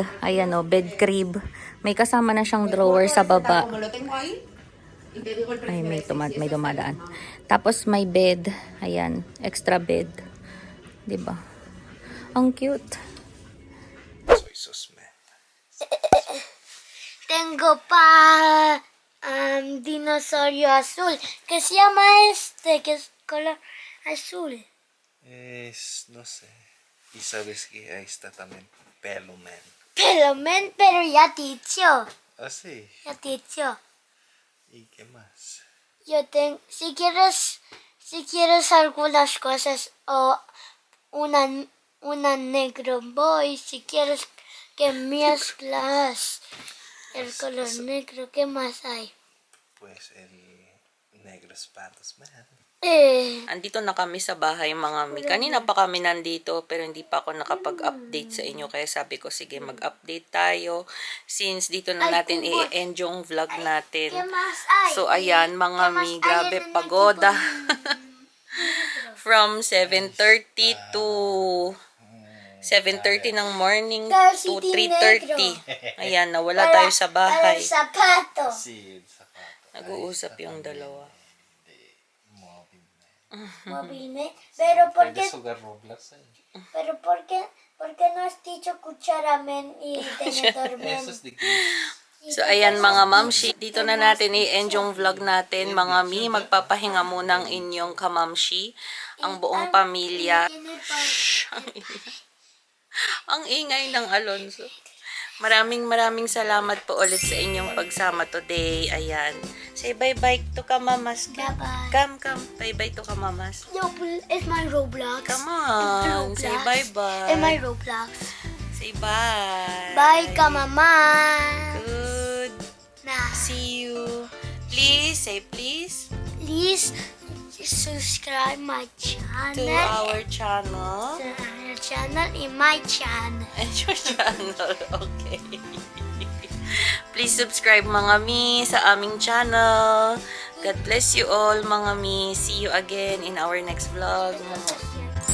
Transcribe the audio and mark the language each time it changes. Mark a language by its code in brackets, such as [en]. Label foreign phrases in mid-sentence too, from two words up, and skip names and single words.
[tl] Ayan o, bed crib. May kasama na siyang drawer sa baba. Ay, may dumadaan. Tapos may bed. Ayan, extra bed. 'Di ba? Ang cute. [en] Soy sauce, man. [es] Tengo dinosaurio azul que se llama que es color azul. No sé. Y sabes que ahí está también pelo, man. Pero ya te dicho. Ah, sí. Ya te dicho. ¿Y qué más? Yo tengo, si quieres algunas cosas o una negro boy, si quieres que mezclas el color negro, ¿qué más hay? Pues el negro espadas, man. [tl] Andito na kami sa bahay mga mi. Kanina pa kami nandito pero hindi pa ako nakapag-update sa inyo. Kaya sabi ko sige mag-update tayo. Since dito na natin i-end yung vlog natin. [es] ¿Qué más hay? [tl] So ayan mga mi, grabe pagoda. [en] From 7:30 to 7:30 ng morning to 3:30. [tl] Ayan, nawala tayo sa [es] Para [tl] bahay. [es] el zapato. Sí, el zapato. [tl] Nag-uusap yung dalawa. [es] Móvil, pero ¿por qué? ¿Puedes jugar Roblox ahí? Pero ¿por qué no has dicho cuchara men y tenedor men? Eso es de kids. [tl] So, ayan mga mamshi, dito na natin i-end yung vlog natin. Mga mi, magpapahinga muna ang inyong kamamshi, ang buong pamilya. Ang ingay ng Alonso. Maraming salamat po ulit sa inyong pagsama today. Ayan. [en] Say bye-bye to kamamas. Bye-bye. Come. Bye-bye to kamamas. No, it's my Roblox. Come on. Say bye-bye. It's my Roblox. Say bye. Bye, ka mama. Good. Nah. See you. Please, say please. Please subscribe my channel. To our channel. To our channel in my channel. And your channel. Okay. Please subscribe [tl] mga mi sa aming [en] channel. God bless you all [tl] mga mi. [en] See you again in our next vlog.